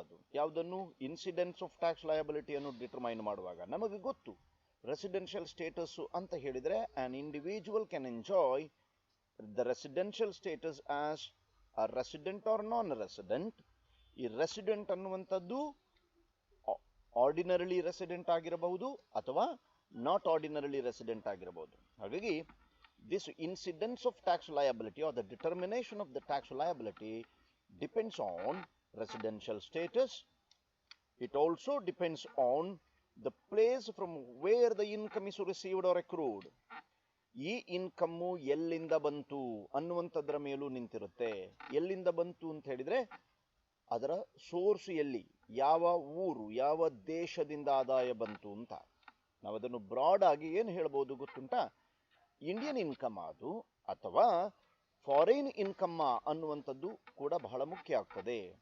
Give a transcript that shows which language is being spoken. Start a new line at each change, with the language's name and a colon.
Kannada: ಅದು ಯಾವುದನ್ನು incidence of tax ಲಯಬಿಲಿಟಿಯನ್ನು determine ಮಾಡುವಾಗ ನಮಗೆ ಗೊತ್ತು, ರೆಸಿಡೆನ್ಷಿಯಲ್ ಸ್ಟೇಟಸ್ ಅಂತ ಹೇಳಿದರೆ
English: An individual can enjoy the residential status as a resident or non-resident.
Kannada: ಈ ರೆಸಿಡೆಂಟ್ ಅನ್ನುವಂಥದ್ದು ಆರ್ಡಿನರಿಲಿ ರೆಸಿಡೆಂಟ್ ಆಗಿರಬಹುದು ಅಥವಾ ನಾಟ್ ಆರ್ಡಿನರಿಲಿ ರೆಸಿಡೆಂಟ್ ಆಗಿರಬಹುದು. ಹಾಗಾಗಿ
English: this incidence of tax liability or the determination of the tax liability depends on residential status. It also depends on the place from where the income is received or accrued.
Kannada: ಈ income ಎಲ್ಲಿಂದ ಬಂತು ಅನ್ನುವಂಥದ್ರ ಮೇಲೂ ನಿಂತಿರುತ್ತೆ. ಎಲ್ಲಿಂದ ಬಂತು ಅಂತ ಹೇಳಿದ್ರೆ ಅದರ source ಎಲ್ಲಿ, ಯಾವ ಊರು, ಯಾವ ದೇಶದಿಂದ ಆದಾಯ ಬಂತು ಅಂತ. ನಾವು ಅದನ್ನು ಬ್ರಾಡ್ ಆಗಿ ಏನು ಹೇಳ್ಬೋದು ಗೊತ್ತುಂಟಾ, ಇಂಡಿಯನ್ ಇನ್ಕಮ್ ಅದು ಅಥವಾ ಫಾರಿನ್ ಇನ್ಕಮ್ ಅನ್ನುವಂಥದ್ದು ಕೂಡ ಬಹಳ ಮುಖ್ಯ ಆಗ್ತದೆ.